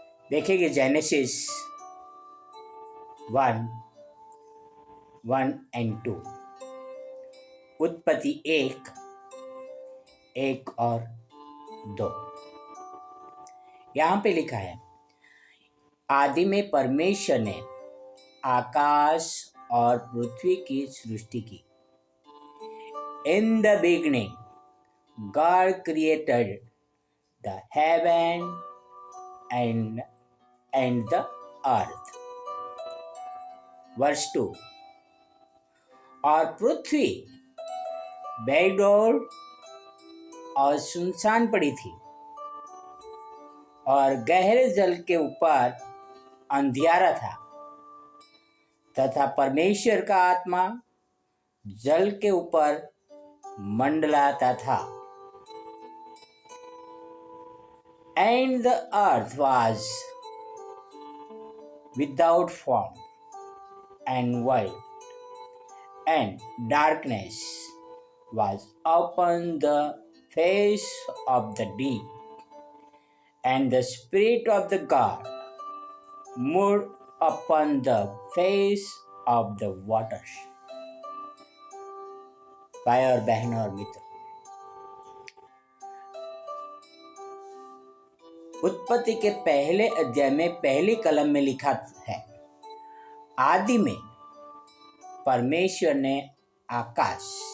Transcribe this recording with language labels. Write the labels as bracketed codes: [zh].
[hi] देखेंगे जेनेसिस 1:1-2, उत्पत्ति 1:1 और 2। यहाँ पे लिखा है, आदि में परमेश्वर ने आकाश और पृथ्वी की सृष्टि की। [en] In the beginning, God created the heaven and the earth. [hi] Verse 2, और पृथ्वी बेडौल और सुनसान पड़ी थी और गहरे जल के ऊपर अंधियारा था, तथा परमेश्वर का आत्मा जल के ऊपर मंडलाता था। [en] And the earth was without form and void, and darkness was upon the face of the deep, and the Spirit of the God moved upon the face of the waters। [hi] भाई और बहनों और मित्रों, उत्पत्ति के पहले अध्याय में पहली कलम में लिखा है, आदि में परमेश्वर ने आकाश